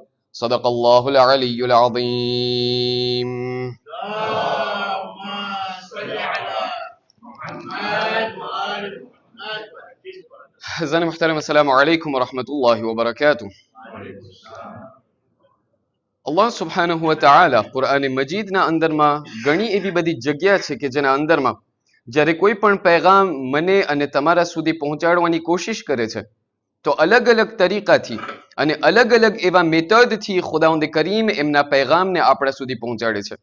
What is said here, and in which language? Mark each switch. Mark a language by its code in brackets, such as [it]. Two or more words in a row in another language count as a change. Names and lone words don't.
[ar] صدق الله العلي العظيم. [fa] زن محترم، [ar] السلام عليكم ورحمة الله وبركاته. الله سبحانه وتعالى [gu] કુરાન મજીદના અંદરમાં ઘણી એવી બધી જગ્યા છે કે જેના અંદરમાં જ્યારે કોઈ પણ પૈગામ મને અને તમારા સુધી પહોંચાડવાની કોશિશ કરે છે તો અલગ અલગ તરીકાથી અને અલગ અલગ એવા મેથડથી ખુદાવંદ કરીમ એમના પૈગામને આપણા સુધી પહોંચાડે છે.